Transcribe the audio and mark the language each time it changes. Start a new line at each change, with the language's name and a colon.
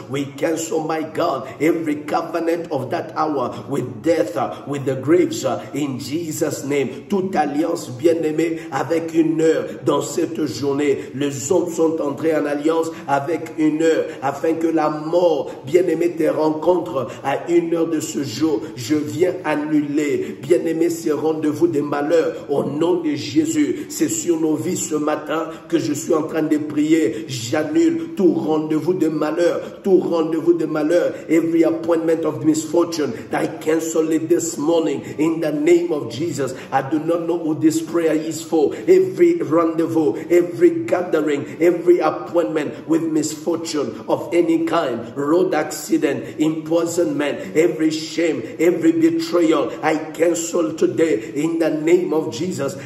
English: We cancel, my God, every covenant of that hour with death, with the graves, in Jesus' name.
French: Toute alliance bien-aimée avec une heure dans cette journée. Les hommes sont entrés en alliance avec une heure afin que la mort, bien-aimé, te rencontre à une heure de ce jour. Je viens annuler, bien-aimé, ces rendez-vous des malheurs au nom de Jésus. C'est sur nos vies ce matin que je suis en train de prier. J'annule tout rendez-vous de malheur, tout rendez-vous de malheur.
English: Every appointment of misfortune, I cancel it this morning in the name of Jesus. I do not know who this prayer is for. Every rendezvous, every gathering, every appointment with misfortune of any kind, road accident, imprisonment, every shame, every betrayal, I cancel today in the name of Jesus.